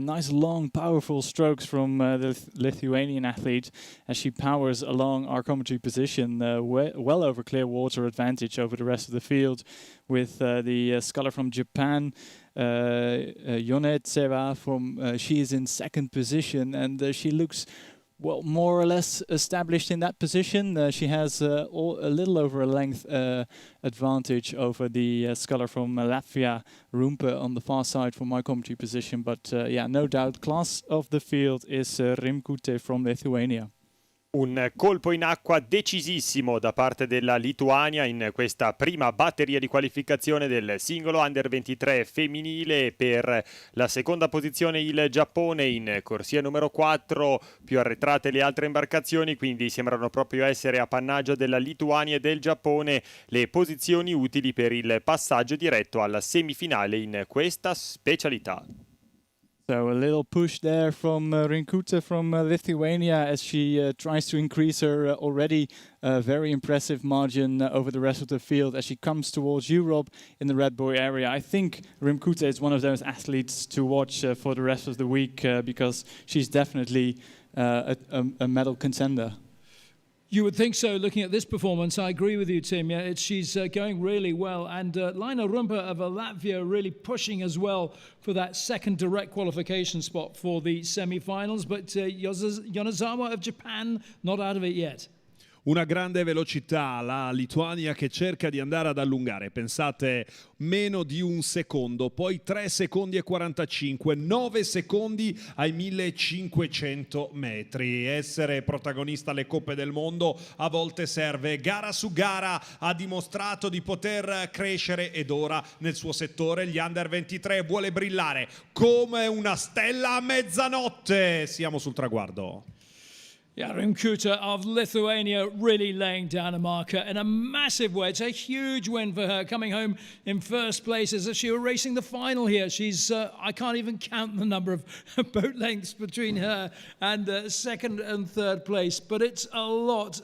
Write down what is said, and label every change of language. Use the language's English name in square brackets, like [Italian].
[English] Nice, long, powerful strokes from the Lithuanian athlete as she powers along our commentary position, well over clear water advantage over the rest of the field, with the sculler from Japan, Yonetseva, she is in second position, and she looks more or less established in that position. She has a little over a length advantage over the sculler from Latvia, Rumpe, on the far side from my commentary position. But yeah, no doubt, class of the field is Rimkute from Lithuania. [Italian] Un colpo in acqua decisissimo da parte della Lituania in questa prima batteria di qualificazione del singolo Under 23 femminile. Per la seconda posizione il Giappone, in corsia numero 4, più arretrate le altre imbarcazioni, quindi sembrano proprio essere appannaggio della Lituania e del Giappone le posizioni utili per il passaggio diretto alla semifinale in questa specialità. [English] So a little push there from Rinkuta from Lithuania as she tries to increase her already very impressive margin over the rest of the field as she comes towards Europe in the Red Bull area. I think Rimkuta is one of those athletes to watch for the rest of the week because she's definitely a medal contender. You would think so, looking at this performance. I agree with you, Tim. Yeah, she's going really well. And Laina Rumpe of Latvia really pushing as well for that second direct qualification spot for the semi-finals. But Yonezawa of Japan, not out of it yet. [Italian] Una grande velocità, la Lituania che cerca di andare ad allungare, pensate meno di un secondo, poi 3 secondi e 45, 9 secondi ai 1500 metri. Essere protagonista alle Coppe del Mondo a volte serve, gara su gara ha dimostrato di poter crescere ed ora nel suo settore gli Under 23 vuole brillare come una stella a mezzanotte. Siamo sul traguardo. [English] Yeah, Rimkuta of Lithuania really laying down a marker in a massive way. It's a huge win for her, coming home in first place as if she were racing the final here. She's, I can't even count the number of boat lengths between her and second and third place, but it's a lot.